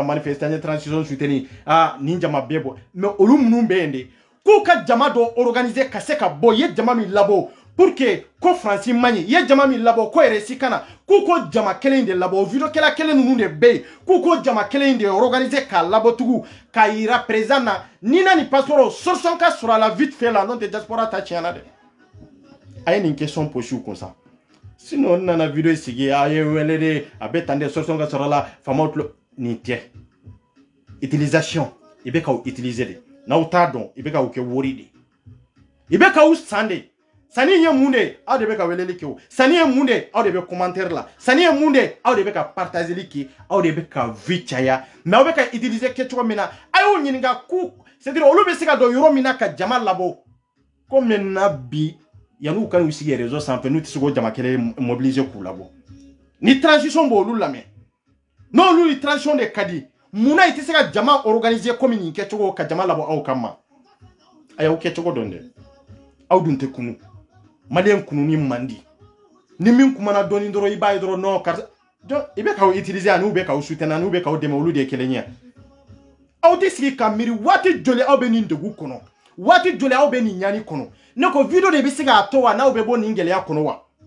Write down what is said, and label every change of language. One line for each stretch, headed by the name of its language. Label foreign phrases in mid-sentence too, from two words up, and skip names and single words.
Bambara: manifester an ye
French: transition soutenir
Bambara: nin jama bɛɛ bɔ mais olu minnu bɛ yen de k'u ka jama dɔ organiser ka se ka bɔ i ye jama min labɔ
French: pour que
Bambara: ko France man ɲi i ye jama min labɔ ko yɛrɛ si kana k'u ko jama kelen de labɔ o vidéokɛla kelen ninnu de bɛ yen k'u ko jama kelen de organiser k'a labɔ tugun k'a yira président na ni na ni passeport solution ka sɔrɔ a la
French: vite fait
Bambara: la n'o tɛ diaspora ta tiɲɛna dɛ a ye nin
French: question posé
Bambara: u kun sa sinon n nana vidéo sigi a ye wele de a bɛ tan de solution ka sɔrɔ a la faamaw tulo nin tɛ utilisation i bɛ k'aw utiliser de n'aw t'a dɔn i bɛ k'aw kɛ wari de i bɛ k'aw san de sanni ye mun de aw de bɛ ka weleli kɛ o sanni ye mun de aw de bɛ commentaire la sanni ye mun de aw de bɛ ka partageli kɛ aw de bɛ ka vie caya mais aw bɛ ka utiliser kɛcogo min na a y'u ɲininka k'u
French: c'est-à-dire
Bambara: olu bɛ se ka don yɔrɔ min na ka jama labɔ ko maintenant bi yan'u ka n'u sigi réseau sanfɛ n'u tɛ se k'o jama kelen mobiliser k'u labɔ ni transition b'olu lamɛn n'olu ni transition de ka di munna i tɛ se ka jama organiser comme nin kɛcogo ka jama labɔ aw kama a y'aw kɛcogo dɔn dɛ aw dun tɛ kunu Maliyɛn kununi man di ni min kumana dɔɔni dɔrɔn i b'a ye dɔrɔn non karisa i bɛ k'aw utiliser ani u bɛ k'aw soutenir ani u bɛ k'aw dɛmɛ olu de ye kelen ye aw tɛ sigi ka miiri waati joli aw bɛ nin degun kɔnɔ waati joli aw bɛ nin ɲani kɔnɔ ne ko vidéo de bɛ se k'a to wa n'aw bɛ bɔ nin gɛlɛya kɔnɔ wa